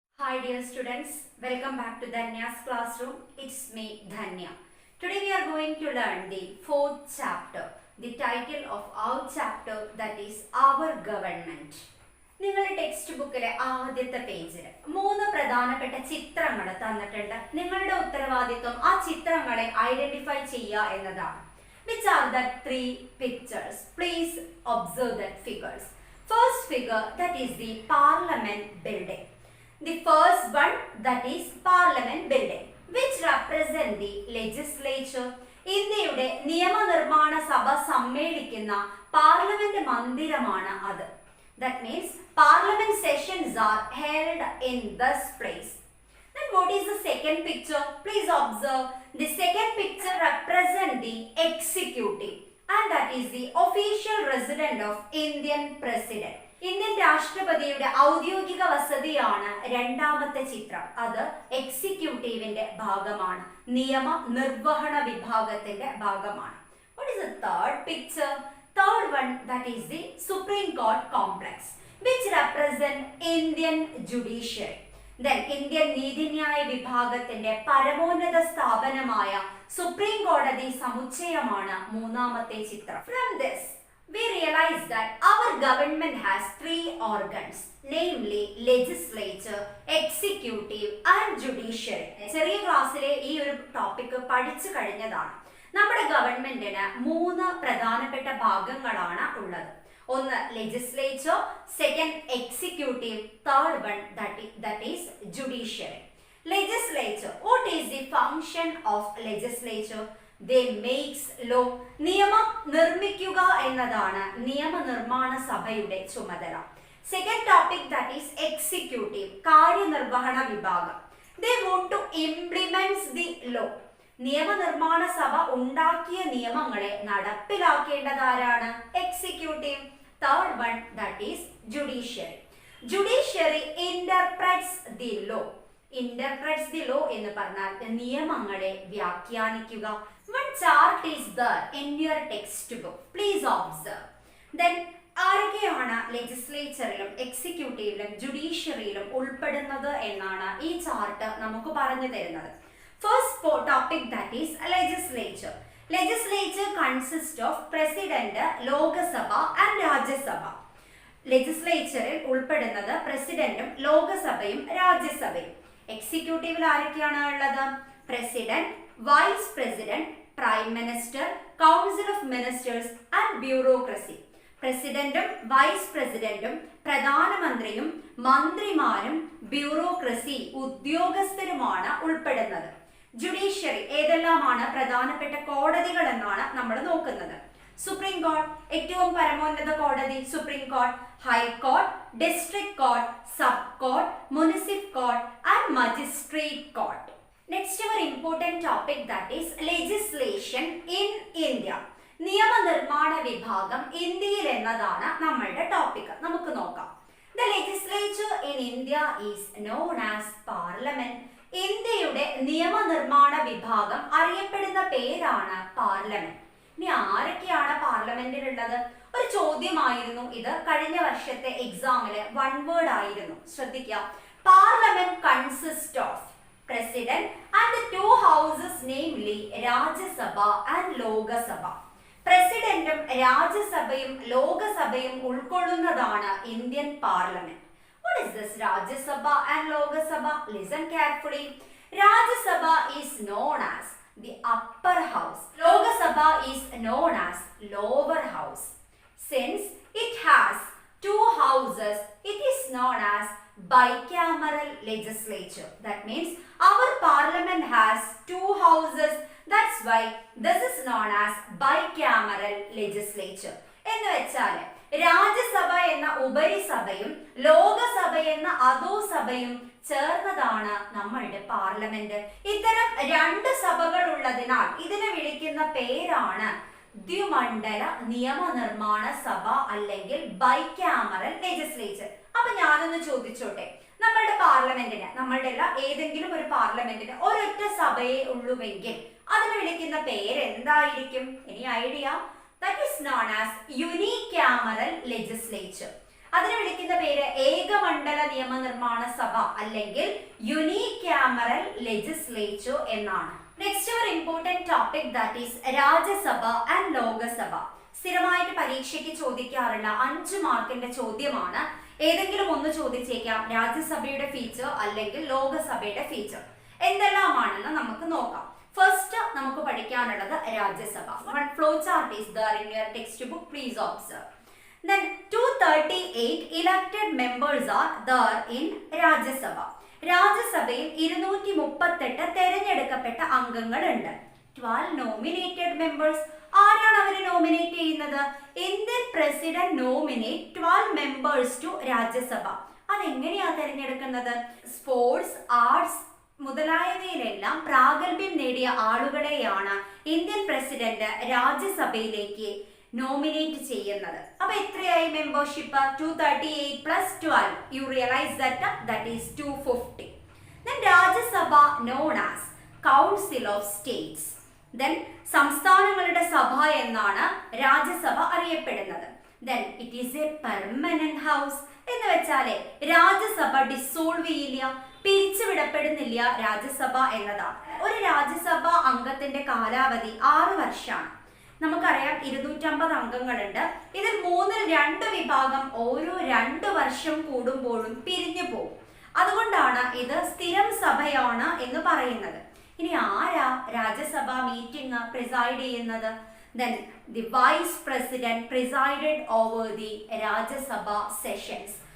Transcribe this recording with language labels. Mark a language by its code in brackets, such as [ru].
[en] Hi dear students, welcome back to Dhanya's classroom. It's me Dhanya. Today we are going to learn the fourth chapter. The title of our chapter that is Our Government. [ml] നിങ്ങളുടെ text ബുക്കിലെ ആദ്യത്തെ പേജിൽ 3 പ്രധാനപ്പെട്ട ചിത്രങ്ങൾ തന്നിട്ടുണ്ട്. നിങ്ങളുടെ ഉത്തരവാദിത്വം ആ ചിത്രങ്ങളെ ഐഡന്റിഫൈ ചെയ്യുക എന്നതാണ്. [en] Which are the 3 pictures? Please observe that figures. First figure that is the Parliament building. The first one that is Parliament building which represent the legislature. [ml] ഇന്ത്യയുടെ നിയമനിർമ്മാണ സഭ സമ്മേളിക്കുന്ന പാർലമെന്റ് മന്ദിരമാണ് അത്. [en] That means parliament sessions are held in this place. Then what is the second picture? Please observe. The second picture represent the executive and that is the official residence of Indian president. [ml] Indian രാഷ്ട്രപതിയുടെ ഔദ്യോഗിക വസതിയാണ് രണ്ടാമത്തെ ചിത്രം. അത് എക്സിക്യൂട്ടീവിന്റെ ഭാഗമാണ്, നിയമ നിർവഹണ വിഭാഗത്തിന്റെ ഭാഗമാണ്. [en] What is the third picture? Third one that is the Supreme Court complex which represent Indian judiciary. [ml] Then Indian നീതിന്യായ വിഭാഗത്തിന്റെ പരമോന്നത സ്ഥാപനമായ സുപ്രീം കോടതി സമുച്ചയമാണ് മൂന്നാമത്തെ ചിത്രം. [en] From this we realize that our government has 3 organs, namely legislature, executive and judiciary. [ml] ചെറിയ ക്ലാസ്സിലെ ഈ ഒരു ടോപ്പിക് പഠിച്ചു കഴിഞ്ഞതാണ്. നമ്മുടെ ഗവൺമെന്റിന് 3 പ്രധാനപ്പെട്ട ഭാഗങ്ങളാണ് ഉള്ളത്. [en] ഒന്ന് legislature, second executive, third one that is judiciary. Legislature, what is the function of legislature? They makes law. [ml] നിയമം നിർമ്മിക്കുക എന്നതാണ് നിയമനിർമ്മാണ സഭയുടെ ചുമതല. [en] second topic that is executive, [ml] കാര്യനിർവഹണ വിഭാഗം. [en] They want to implement the law. [ml] നിയമനിർമ്മാണ സഭ ഉണ്ടാക്കിയ നിയമങ്ങളെ നടപ്പിലാക്കേണ്ടതാരാണ്? [en] Executive. Third one that is judiciary. Judiciary interprets the law. Interprets the law [ml] എന്ന് പറഞ്ഞാൽ നിയമങ്ങളെ വ്യാഖ്യാനിക്കുക. [en] One chart is there in your textbook. Please observe. [ml] Then ആരൊക്കെയാണ് ലെജിസ്ലേച്ചറിലും എക്സിക്യൂട്ടീവിലും ജുഡീഷ്യറിയിലും ഉൾപ്പെടുന്നത് എന്നാണ് ഈ ചാർട്ട് നമുക്ക് പറഞ്ഞു തരുന്നത്. [en] First topic that is legislature. Legislature consists of president, Lok Sabha and Rajya Sabha. [ml] ലെജിസ്ലേച്ചറിൽ ഉൾപ്പെടുന്നത് പ്രസിഡന്റും ലോകസഭയും രാജ്യസഭയും. എക്സിക്യൂട്ടീവിൽ ആരൊക്കെയാണ് ഉള്ളത്? [en] President, vice president, prime minister, council of ministers and bureaucracy. [ml] പ്രസിഡന്റും വൈസ് പ്രസിഡന്റും പ്രധാനമന്ത്രിയും മന്ത്രിമാരും ബ്യൂറോക്രസി ഉദ്യോഗസ്ഥരുമാണ് ഉൾപ്പെടുന്നത്. ജുഡീഷ്യറി ഏതെല്ലാമാണ് പ്രധാനപ്പെട്ട കോടതികൾ എന്നാണ് നമ്മൾ നോക്കുന്നത്. [en] supreme court, [ml] ഏറ്റവും പരമോന്നത കോടതി [en] Supreme court, high court, district court, sub court, municipal court and magistrate court. Next our important topic that is legislation in India. [ml] നിയമനിർമ്മാണ വിഭാഗം ഇന്ത്യയിൽ എന്നതാണ് നമ്മളുടെ ടോപ്പിക്. നമുക്ക് നോക്കാം. [en] The legislature in India is known as parliament. [ml] ഇന്ത്യയുടെ നിയമനിർമ്മാണ വിഭാഗം അറിയപ്പെടുന്ന പേരാണ് പാർലമെന്റ്. ഇനി ആരൊക്കെയാണ് പാർലമെന്റിലുള്ളത്? ഒരു ചോദ്യമായിരുന്നു ഇത്. കഴിഞ്ഞ വർഷത്തെ എക്സാമില് 1 വേർഡ് ആയിരുന്നു. ശ്രദ്ധിക്കുക. [en] Parliament consist of president and the 2 houses namely Rajya Sabha and Lok Sabha. [ml] പ്രസിഡന്റും രാജ്യസഭയും ലോകസഭയും ഉൾക്കൊള്ളുന്നതാണ് Indian parliament. [en] What is this Rajya and Lok Sabha? Listen carefully. Rajya Sabha is known as the upper house. Lok Sabha is known as lower house. Since it has 2 houses, it is known as bicameral legislature. That means our parliament has 2 houses. That's why this is known as bicameral legislature. [ml] എന്ന് വെച്ചാൽ രാജ്യസഭ എന്ന ഉപരിസഭയും ലോകസഭ എന്ന അധോസഭയും ചേർന്നതാണ് നമ്മളുടെ parliament. ഇത്തരം 2 സഭകൾ ഉള്ളതിനാൽ ഇതിനെ വിളിക്കുന്ന പേരാണ് ദ്വിമണ്ഡല നിയമനിർമ്മാണ സഭ അല്ലെങ്കിൽ ബൈക്യാമറൽ ലെജിസ്ലേച്ചർ. അപ്പൊ ഞാനൊന്ന് ചോദിച്ചോട്ടെ, നമ്മളുടെ പാർലമെന്റിന്, നമ്മളുടെ ഏതെങ്കിലും ഒരു പാർലമെന്റിന് ഒരൊറ്റ സഭയെ ഉള്ളുവെങ്കിൽ അതിനെ വിളിക്കുന്ന പേര് എന്തായിരിക്കും? Any idea? [en] That is known as unicameral legislature. [ml] അതിനെ വിളിക്കുന്ന പേര് ഏകമണ്ഡല നിയമനിർമ്മാണ സഭ അല്ലെങ്കിൽ യൂണികാമറൽ ലെജിസ്ലേച്ചർ എന്നാണ്. [en] Next ഒരു important topic that is Rajya Sabha and Lok Sabha. [ml] സ്ഥിരമായിട്ട് പരീക്ഷയ്ക്ക് ചോദിക്കാറുള്ള 5 മാർക്കിന്റെ ചോദ്യമാണ്. ഏതെങ്കിലും ഒന്ന് ചോദിച്ചേക്കാം, രാജ്യസഭയുടെ ഫീച്ചർ അല്ലെങ്കിൽ ലോകസഭയുടെ ഫീച്ചർ എന്തെല്ലാമാണെന്ന് നമുക്ക് നോക്കാം. ഫസ്റ്റ് നമുക്ക് പഠിക്കാനുള്ളത് Rajya Sabha. [en] One flow chart is there in your textbook, please observe. Then 238 elected members are there in Rajya Sabha. [ml] രാജ്യസഭയിൽ 238 തെരഞ്ഞെടുക്കപ്പെട്ട അംഗങ്ങളുണ്ട്. [en] 12 nominated members. [ml] ആരാണ് അവരെ നോമിനേറ്റ് ചെയ്യുന്നത്? [en] Indian president nominate 12 members to Rajya Sabha. [ml] അതെങ്ങനെയാ തെരഞ്ഞെടുക്കുന്നത്? സ്പോർട്സ്, ആർട്സ് മുതലായവയിലെല്ലാം പ്രാഗൽഭ്യം നേടിയ ആളുകളെയാണ് ഇന്ത്യൻ പ്രസിഡന്റ് രാജ്യസഭയിലേക്ക് നോമിനേറ്റ് ചെയ്യുന്നത്. അപ്പൊ എത്രയായി membership? [en] 238 plus 12. You realize that is 250. Then Rajya Sabha known as Council of States. [ml] Then സംസ്ഥാനങ്ങളുടെ സഭ എന്നാണ് രാജ്യസഭ അറിയപ്പെടുന്നത്. [en] Then it is a permanent house. [ml] എന്ന് വെച്ചാല് രാജ്യസഭ ഡിസോൾവ് ചെയ്യില്ല, പിരിച്ചുവിടപ്പെടുന്നില്ല രാജ്യസഭ എന്നതാണ്. ഒരു രാജ്യസഭ അംഗത്തിന്റെ കാലാവധി 6 വർഷമാണ്. നമുക്കറിയാം 250 അംഗങ്ങളുണ്ട്. ഇതിൽ 2 വിഭാഗം ഓരോ 2 വർഷം കൂടുമ്പോഴും പിരിഞ്ഞു പോകും. അതുകൊണ്ടാണ് ഇത് സ്ഥിരം സഭയാണ് എന്ന് പറയുന്നത്. ഇനി ആരാ രാജ്യസഭ മീറ്റിംഗ് പ്രിസൈഡ് ചെയ്യുന്നത്? [en] Then the vice president presided over the Rajya Sabha sessions.